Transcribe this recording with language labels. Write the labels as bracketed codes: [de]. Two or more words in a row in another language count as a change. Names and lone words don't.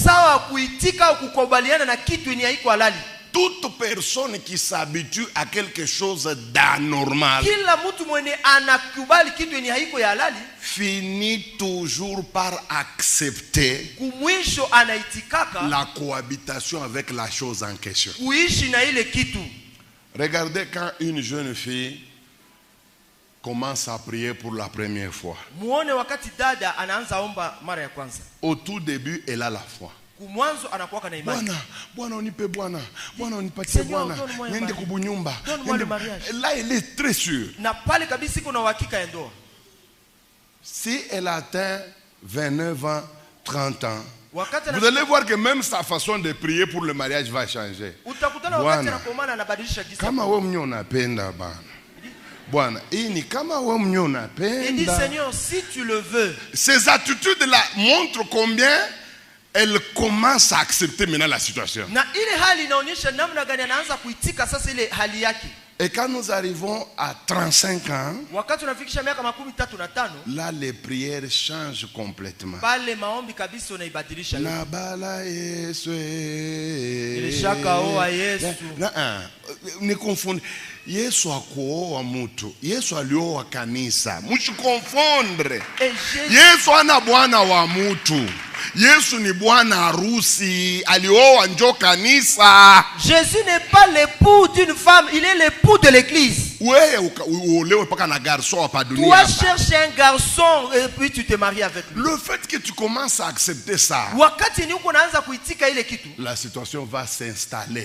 [fr] Toute personne qui s'habitue à quelque chose d'anormal finit toujours par accepter la cohabitation avec la chose en question. Regardez quand une jeune fille commence à prier pour la première fois. Au tout début, elle a la foi. [sw] Bwana unipe Bwana, Bwana unipatie Bwana, niende kubunyumba. [fr] Là elle est très sûre. Si elle atteint 29 ans, 30 ans, vous allez voir que même sa façon de prier pour le mariage va changer. [sw] Bwana, kama wewe mwenyewe unapenda bana. Bwana, hii ni kama wewe mwenyewe unapenda. [fr] Il dit Seigneur, si tu le veux. Ces attitudes là montrent combien elle commence à accepter maintenant la situation. Et quand nous arrivons à 35 ans, là les prières changent complètement. Ne confondez. [sw] Yesu akuoa mtu. Yesu alioa kanisa. Msikonfondre. Yesu ana bwana wa mtu. Yesu ni bwana harusi, alioa njo kanisa. [fr] Jésus n'est pas l'époux d'une femme, il est l'époux de l'église. Toi cherches un garçon et puis tu te maries avec lui. Le fait que tu commences à accepter ça, la situation va s'installer.